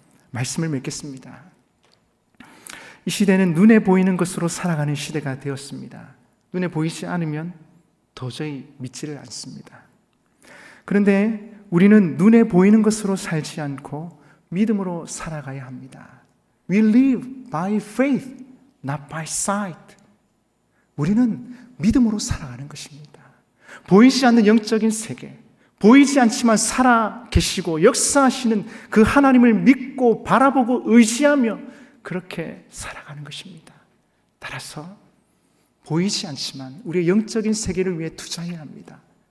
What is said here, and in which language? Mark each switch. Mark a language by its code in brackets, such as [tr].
[ko] 말씀을 맺겠습니다. 이 시대는 눈에 보이는 것으로 살아가는 시대가 되었습니다. 눈에 보이지 않으면 도저히 믿지를 않습니다. 그런데 우리는 눈에 보이는 것으로 살지 않고 믿음으로 살아가야 합니다. [en] We live by faith, not by sight. [ko] 우리는 믿음으로 살아가는 것입니다. 보이지 않는 영적인 세계, 보이지 않지만 살아 계시고 역사하시는 그 하나님을 믿고 바라보고 의지하며 그렇게 살아가는 것입니다. 따라서 보이지 않지만 우리의 영적인 세계를 위해 투자해야 합니다.